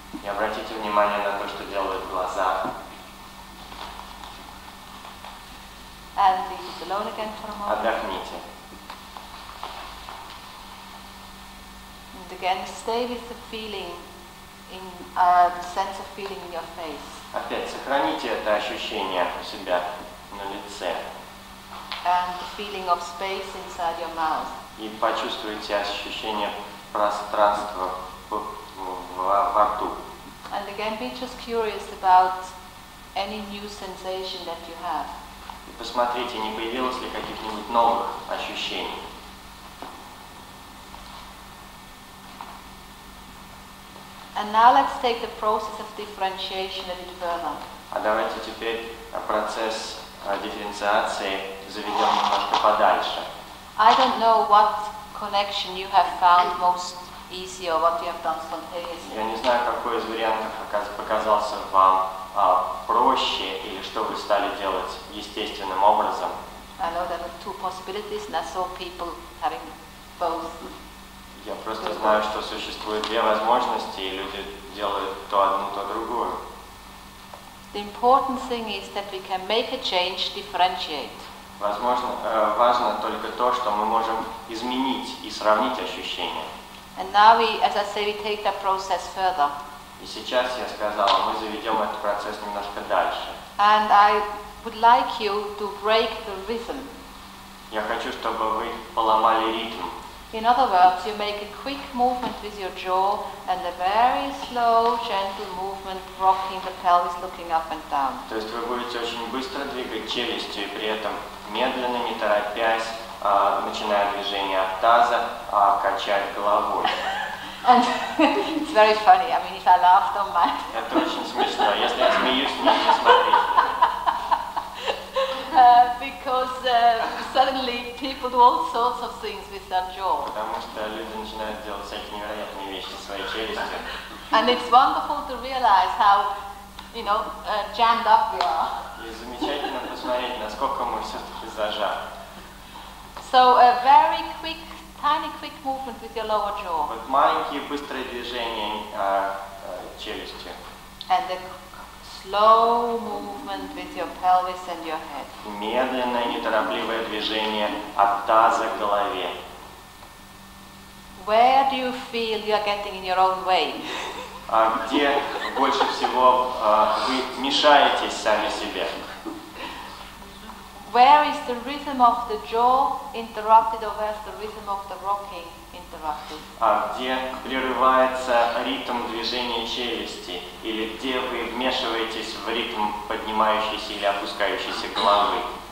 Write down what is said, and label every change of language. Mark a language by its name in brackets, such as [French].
[Russian] И обратите внимание на то, что делают глаза. [English] And leave it alone again for a moment. [Russian] Отдохните. [English] And again, stay with the feeling, the sense of feeling in your face. [Russian] Опять сохраните это ощущение у себя на лице. [English] And the feeling of space inside your mouth. [Russian] И почувствуйте ощущение пространства во рту. [English] And again, be just curious about any new sensation that you have. [Russian] И посмотрите, не появилось ли каких-нибудь новых ощущений. [English] And now let's take the process of differentiation a bit further. [Russian] А давайте теперь процесс дифференциации заведем немножко подальше. [English] I don't know what connection you have found most easy or what you have done spontaneously. [Russian] Я не знаю, какой из вариантов показался вам проще или что вы стали делать естественным образом. [English] I know there are two possibilities, and I saw people having both. [Russian] Я просто знаю, что существует две возможности, и люди делают то одну, то другую. [English] The important thing is that we can make a change, differentiate. [Russian] Важно только то, что мы можем изменить и сравнить ощущения. [English] And now we, as I say, we take that process further. [Russian] И сейчас я сказала, мы заведем этот процесс немножко дальше. [English] And I would like you to break the rhythm. [Russian] Я хочу, чтобы вы поломали ритм. [English] In other words, you make a quick movement with your jaw and a very slow, gentle movement, rocking the pelvis, looking up and down. [Russian] То есть вы будете очень быстро двигать челюстью и при этом медленно, не торопясь, начиная движение от таза, качать головой. [English] And it's very funny. I mean, if I laugh, don't mind. [Russian] Это очень смешно. Если я смеюсь, не смотрите. [English] Because suddenly people do all sorts of things with their jaw. [Russian] Потому что люди начинают делать всякие невероятные вещи своей челюстью. [English] And it's wonderful to realize how, jammed up we are. [Russian] И замечательно посмотреть, насколько мы все-таки зажаты. [English] So a very quick, tiny quick movement with your lower jaw. [Russian] Вот маленькие быстрые движения челюстью. [English] And a slow movement with your pelvis and your head. [Russian] Медленное, неторопливое движение от таза к голове. [English] Where do you feel you are getting in your own way? [Russian] Где больше всего вы мешаетесь сами себе? [English] Where is the rhythm of the jaw interrupted, or where's the rhythm of the rocking interrupted? [Russian] Где прерывается ритм движения челюсти, или где вы вмешиваетесь в ритм поднимающейся или опускающейся головы?